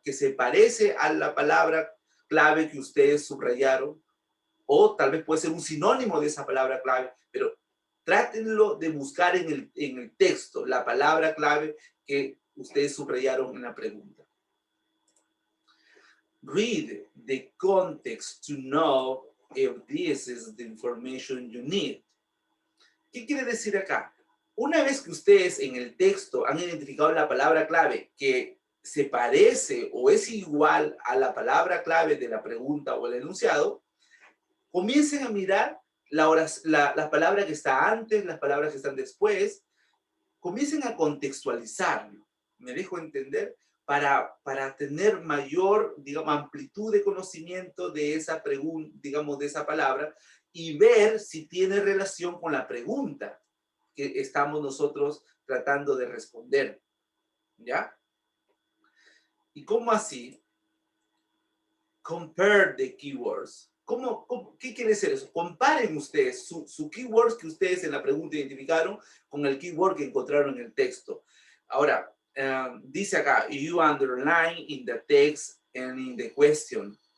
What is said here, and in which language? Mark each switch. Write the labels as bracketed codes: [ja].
[es] Que se parece a la palabra clave que ustedes subrayaron, o tal vez puede ser un sinónimo de esa palabra clave, pero trátenlo de buscar en el texto la palabra clave que ustedes subrayaron en la pregunta. [en] Read the context to know if this is the information you need. [es] ¿Qué quiere decir acá? Una vez que ustedes en el texto han identificado la palabra clave que se parece o es igual a la palabra clave de la pregunta o el enunciado, comiencen a mirar la palabra que está antes, las palabras que están después, comiencen a contextualizarlo. ¿Me dejo entender? Para tener mayor, digamos, amplitud de conocimiento de esa pregunta, digamos, de esa palabra, y ver si tiene relación con la pregunta que estamos nosotros tratando de responder. ¿Ya? ¿Y cómo así? [en] Compare the keywords. [es] ¿Qué quiere decir eso? Comparen ustedes su keywords que ustedes en la pregunta identificaron con el keyword que encontraron en el texto. Ahora, dice acá, [en] you underline in the text and in the question.